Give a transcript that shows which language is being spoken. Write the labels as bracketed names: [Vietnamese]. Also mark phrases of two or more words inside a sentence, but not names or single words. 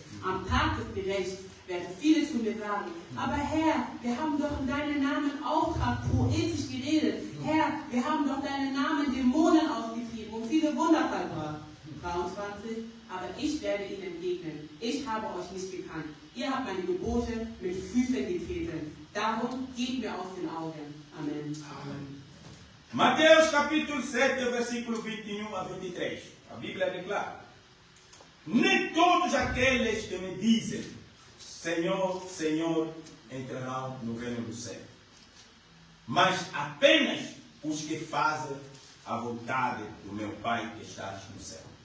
[German] Am Tag des Gerichts werden viele zu mir sagen, aber Herr, wir haben doch in deinem Namen Auftrag poetisch geredet. Herr, wir haben doch deinen Namen Dämonen ausgetrieben und viele Wunder vollbracht. 23. Aber ich werde ihnen entgegnen. Ich habe euch nicht gekannt. Ihr habt meine Gebote mit Füßen getreten. Darum geht mir aus den Augen. Amen. Amen. [Portuguese] Mateus capítulo 7, versículo 21 a 23. A Bíblia declara: nem todos aqueles que me dizem Senhor, Senhor, entrarão no reino do céu, mas apenas os que fazem a vontade do meu Pai que está no céu.